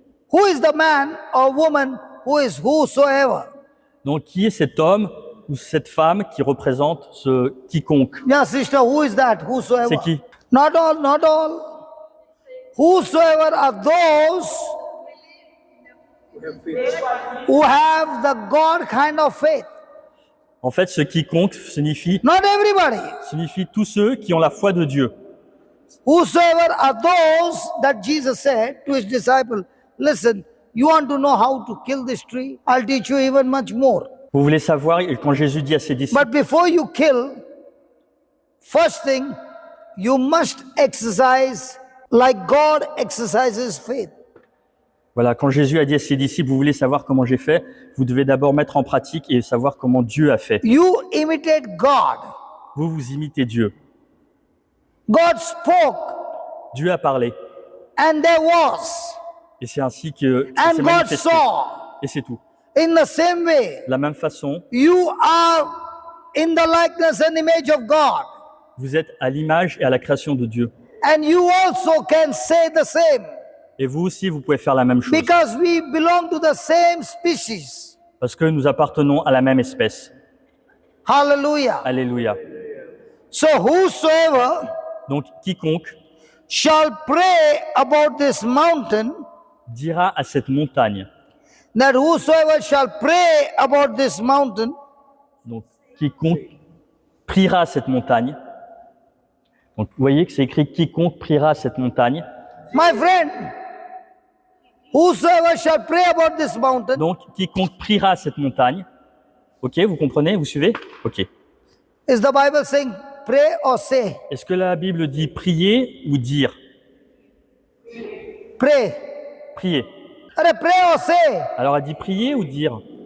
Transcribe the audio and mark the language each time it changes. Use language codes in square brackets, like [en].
[en] who is the man or woman who is whosoever? [fr] donc qui est cet homme ou cette femme qui représente ce quiconque? [en] Yeah, sister, who is that? Whosoever. [fr] C'est qui? [en] Not all, not all. Whosoever are those who have the God kind of faith. [fr] En fait, ce quiconque signifie [en] Not everybody. [fr] tous ceux qui ont la foi de Dieu. [en] Whosoever are those that Jesus said to his disciple, listen, you want to know how to kill this tree? I'll teach you even much more. [fr] Vous voulez savoir, quand Jésus dit à ses disciples, [en] But before you kill, first thing, you must exercise like God exercises faith. [fr] voilà, quand Jésus a dit à ses disciples, vous voulez savoir comment j'ai fait, vous devez d'abord mettre en pratique et savoir comment Dieu a fait. [en] You imitate God. [fr] Vous imitez Dieu. [en] God spoke [fr] Dieu a parlé. [en] and there was, [fr] Et c'est ainsi que ça [en] and [fr] s'est [en] God [fr] manifesté. [en] saw. [fr] Et c'est tout. [en] In the same way, [fr] De la même façon, [en] you are in the likeness and image of God, [fr] vous êtes à l'image et à la création de Dieu. [en] and you also can say the same. [fr] Et vous aussi, vous pouvez faire la même chose. [en] Because we belong to the same species. [fr] Parce que nous appartenons à la même espèce. [en] Hallelujah. [fr] Alléluia. [en] So whosoever [fr] Donc, quiconque [en] shall pray about this mountain, [fr] dira à cette montagne, [en] that whosoever shall pray about this mountain, [fr] donc quiconque priera à cette montagne. Donc, vous voyez que c'est écrit quiconque priera à cette montagne. [en] my friend, whosoever shall pray about this mountain, [fr] Donc, quiconque priera à cette montagne. Ok, vous comprenez, vous suivez? Ok. [en] is the Bible saying pray or say? [fr] Est-ce que la Bible dit prier ou dire? [en] Pray. [fr] Prier. [en] Arre, pray or say? [fr] Alors, elle dit prier ou dire?